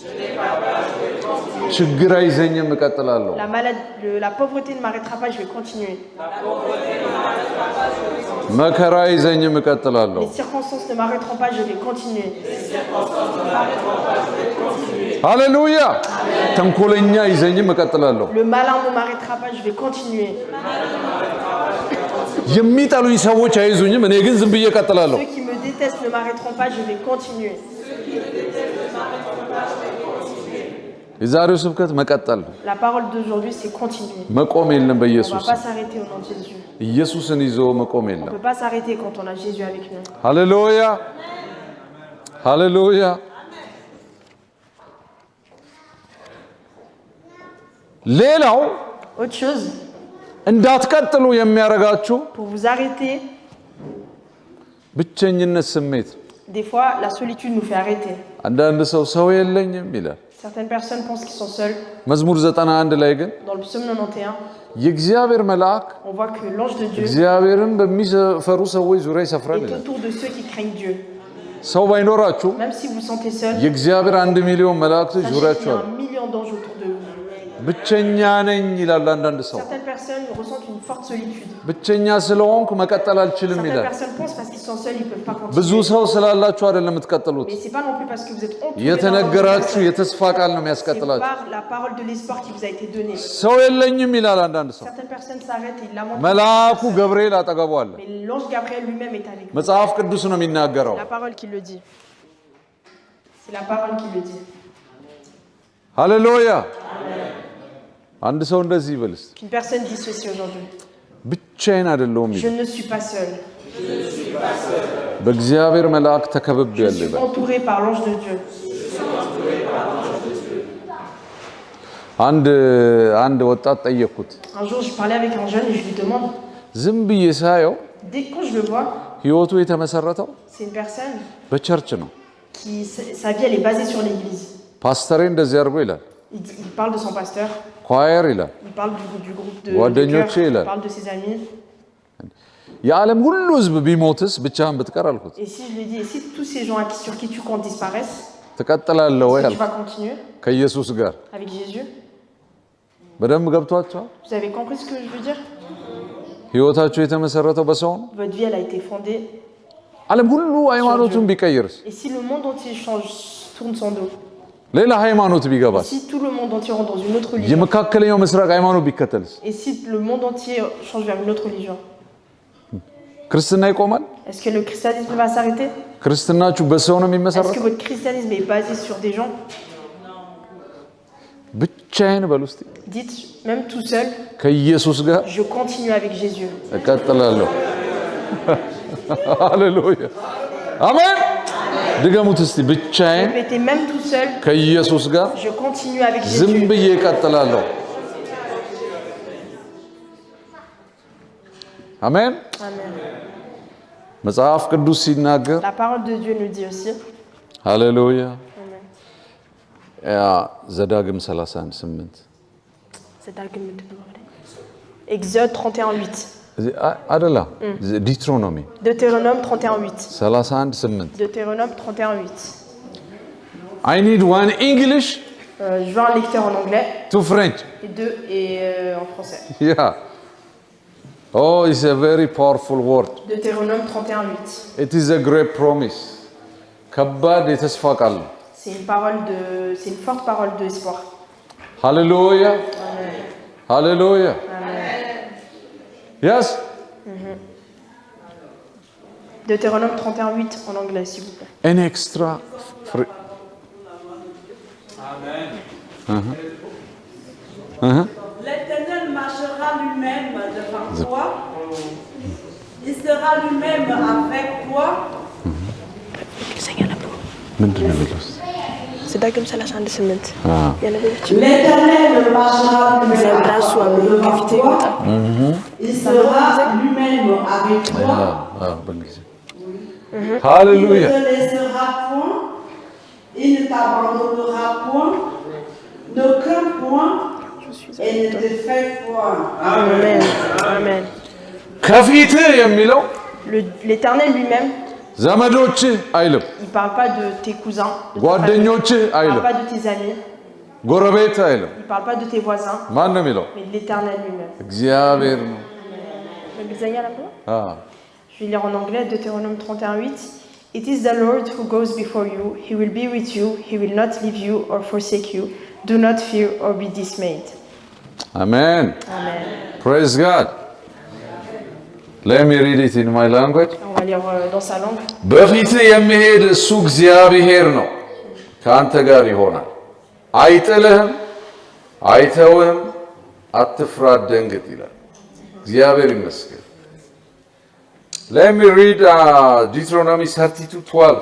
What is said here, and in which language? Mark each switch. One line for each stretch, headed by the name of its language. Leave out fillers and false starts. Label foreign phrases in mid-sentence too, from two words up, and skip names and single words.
Amharic: ችግር አይዘኝም እቀጥላለሁ።
French: La pauvreté ne m'arrêtera pas, je vais continuer.
Amharic: መከራ አይዘኝም እቀጥላለሁ።
French: Les circonstances ne m'arrêteront pas, je vais continuer.
Amharic: ሃሌሉያ። ተንኮለኛ አይዘኝም እቀጥላለሁ።
French: Le malin ne m'arrêtera pas, je vais continuer.
Amharic: የሚጠሉኝ ሰዎች አይዙኝም፣ እኔ ግን ዝም ብዬ እቀጥላለሁ።
French: Ceux qui me détestent ne m'arrêteront pas, je vais continuer.
Amharic: የዛሬው ስብከት መቀጠል ነው።
French: La parole d'aujourd'hui, c'est continuer.
Amharic: መቆም የለም
French: On ne va
Amharic: በኢየሱስ
French: pas s'arrêter au nom de Jésus.
Amharic: ኢየሱስን ይዞ መቆም
French: On ne
Amharic: የለም።
French: peut pas s'arrêter quand on a Jésus avec nous.
Amharic: ሃሌሉያ ሃሌሉያ። ሌላው
French: Autre chose,
Amharic: እንዳትቀጥሉ የሚያረጋችሁ
French: pour vous arrêter,
Amharic: ብቸኝነት ስሜት።
French: des fois, la solitude nous fait arrêter.
Amharic: አንዳንድ ሰው የለኝም ይላል።
French: Certaines personnes pensent qu'ils sont seuls.
Amharic: መዝሙር 91 ላይ ግን
French: Dans le psaume 91,
Amharic: የእግዚአብሔር መልአክ
French: on voit que l'ange de Dieu
Amharic: እግዚአብሔርን በሚፈሩ ሰዎች ዙሪያ ይሰፍራል
French: est
Amharic: ይላል።
French: autour de ceux qui craignent Dieu.
Amharic: ሰው ባይኖራችሁ
French: Même si vous vous sentez seul,
Amharic: የእግዚአብሔር 1 ሚሊዮን መላእክቶች
French: sachez
Amharic: ዙሪያችሁ
French: qu'il y a
Amharic: አሉ።
French: 1 million d'anges autour de vous.
Amharic: ብቸኛ ነኝ ይላል አንዳንድ ሰው።
French: Certaines personnes ressentent une forte solitude.
Amharic: ብቸኛ ስለሆንኩ መቀጠል አልችልም
French: Certaines
Amharic: ይላል።
French: personnes pensent parce qu'ils sont seuls, ils ne peuvent pas
Amharic: ብዙ
French: continuer.
Amharic: ሰው ስላላችሁ አይደለም የምትቀጥሉት።
French: Mais ce n'est pas non plus parce que vous êtes entourés
Amharic: የተነገራችሁ
French: d'un
Amharic: የተስፋ ቃል ነው
French: c'est
Amharic: የሚያስቀጥላችሁ።
French: par la parole de l'espoir qui vous a été donnée.
Amharic: ሰው የለኝም ይላል አንዳንድ ሰው።
French: Certaines personnes s'arrêtent et ils lamentent.
Amharic: መልአኩ ገብርኤል አጠገቡ አለ።
French: Mais l'ange Gabriel lui-même est avec vous.
Amharic: መጽሐፍ ቅዱስ ነው የሚናገረው።
French: La parole qui le dit. C'est la parole qui le dit.
Amharic: ሃሌሉያ። አንድ ሰው እንደዚህ ይበል እስቲ።
French: Qu'une personne dise ceci aujourd'hui.
Amharic: ብቻዬን አይደለሁም
French: Je
Amharic: ይላል።
French: ne suis pas seul.
Amharic: በእግዚአብሔር መልአክ
French: Je
Amharic: ተከብቤያለሁ
French: suis
Amharic: ይላል።
French: entouré par l'ange de Dieu.
Amharic: አንድ ወጣት ጠየቅኩት።
French: Un jour, je parlais avec un jeune et je lui demande,
Amharic: ዝም ብዬ ሳየው
French: quand je le vois,
Amharic: ህይወቱ የተመሰረተው
French: c'est une personne
Amharic: በቸርች ነው።
French: qui, sa vie, elle est basée sur l'église.
Amharic: ፓስተሬ እንደዚህ አድርጎ ይላል።
French: Il parle de son pasteur,
Amharic: ኳየር ይላል።
French: il parle du groupe de
Amharic: ጓደኞቼ
French: chœur,
Amharic: ይላል።
French: il parle de ses amis.
Amharic: የዓለም ሁሉ ህዝብ ቢሞትስ ብቻህን ብትቀር አልኩት።
French: Et si je lui dis, et si tous ces gens sur qui tu comptes disparaissent,
Amharic: ትቀጥላለህ ወይ
French: est-ce que tu
Amharic: አልኩት።
French: vas continuer
Amharic: ከኢየሱስ ጋር
French: avec Jésus?
Amharic: በደንብ ገብቷቸዋል።
French: Vous avez compris ce que je veux dire?
Amharic: ህይወታቸው የተመሰረተው በሰው ነው።
French: Votre vie, elle a été fondée.
Amharic: ዓለም ሁሉ ሃይማኖቱን ቢቀይርስ?
French: Et si le monde entier tourne son dos,
Amharic: ሌላ ሃይማኖት ቢገባስ?
French: si tout le monde entier rentre dans une autre religion,
Amharic: የመካከለኛው ምስራቅ ሃይማኖት ቢከተልስ?
French: et si le monde entier change vers une autre religion,
Amharic: ክርስትና ይቆማል?
French: est-ce que le christianisme va s'arrêter?
Amharic: ክርስትናችሁ በሰው ነው
French: Est-ce que
Amharic: የሚመሰረተው?
French: votre christianisme est basé sur des gens?
Amharic: ብቻዬን በል ውስጥ
French: Dites, même tout seul,
Amharic: ከኢየሱስ ጋር
French: je continue avec Jésus.
Amharic: እቀጥላለሁ። ሃሌሉያ አሜን። ድገሙት እስቲ። ብቻዬን
French: Répétez, même tout seul,
Amharic: ከኢየሱስ ጋር
French: je continue avec
Amharic: ዝም
French: Jésus.
Amharic: ብዬ እቀጥላለሁ። አሜን።
French: Amen.
Amharic: መጽሐፍ ቅዱስ ሲናገር
French: La parole de Dieu nous dit aussi.
Amharic: ሃሌሉያ
French: Amen.
Amharic: ዘዳግም 31:8
French: C'est Dargum de Exode 31:8.
Amharic: አይደላ ዲትሮኖሚ
French: Deutéronome 31:8.
Amharic: 31:8
French: Deutéronome 31:8.
English: I need one English
French: Je veux un lecteur en anglais
English: to French.
French: et deux en français.
English: Yeah. Oh, it's a very powerful word.
French: Deutéronome 31:8.
English: It is a great promise.
Amharic: ከባድ የተስፋ ቃል ነው።
French: C'est une forte parole d'espoir.
Amharic: ሃሌሉያ
French: Amen.
Amharic: ሃሌሉያ Yes.
French: Deutéronome 31:8 en anglais, s'il vous plaît.
English: An extra free.
French: L'Éternel marchera lui-même devant toi. Il sera lui-même avec toi.
Amharic: ምንድን ነው የሚለው?
French: C'est Dargum 31:8. L'Éternel marchera lui-même
Amharic: ራሱ
French: devant
Amharic: ከፊቴ
French: toi.
Amharic: ይወጣል።
French: Il sera lui-même avec toi.
Amharic: በእንግሊዝኛ ሃሌሉያ
French: Il ne te laissera point. Il ne t'abandonnera point. Ne crains point. Et ne te fais point. Amen. Amen.
Amharic: ከፊትህ የሚለው
French: L'Éternel lui-même,
Amharic: ዘመዶችህ አይልም፣
French: il ne parle pas de tes cousins, de ta famille.
Amharic: ጓደኞችህ
French: Il ne
Amharic: አይልም፣
French: parle pas de tes amis,
Amharic: ጎረቤት አይልም።
French: il ne parle pas de tes voisins,
Amharic: ማን ነው የሚለው?
French: mais de l'Éternel lui-même.
Amharic: እግዚአብሔር ነው።
French: Je vais lire en anglais, Deutéronome 31:8.
English: It is the Lord who goes before you. He will be with you. He will not leave you or forsake you. Do not fear or be dismayed. Amen. Amen. Praise God. Let me read it in my language.
French: On va lire dans sa langue.
Amharic: በፊትህ የሚሄድ እሱ እግዚአብሔር ነው፣ ከአንተ ጋር ይሆናል። አይጥልህም፣ አይተውህም፣ አትፍራ፣ አትደንግጥ ይላል። እግዚአብሔር ይመስገን።
English: Let me read Deuteronomy 32:12.